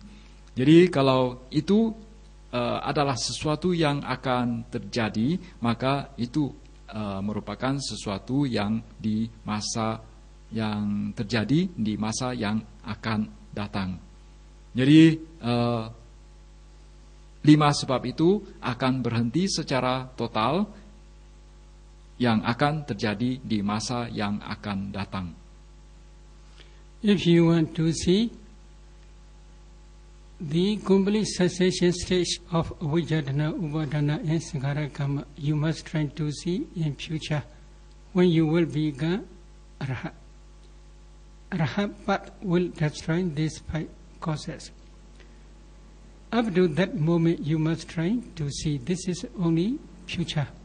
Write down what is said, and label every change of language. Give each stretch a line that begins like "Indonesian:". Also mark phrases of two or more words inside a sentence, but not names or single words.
Indonesian: Jadi kalau itu adalah sesuatu yang akan terjadi, maka itu merupakan sesuatu yang di masa yang terjadi di masa yang akan datang. Jadi 5 sebab itu akan berhenti secara total, yang akan terjadi di masa yang akan datang.
English: If you want to see the complete cessation stage of
Pali: avijjana, upadana
English: and
Pali: sankhara kama,
English: you must try to see in future when you will become arahat. Arahat path will destroy these 5 causes. Up to that moment you must try to see. This is only future.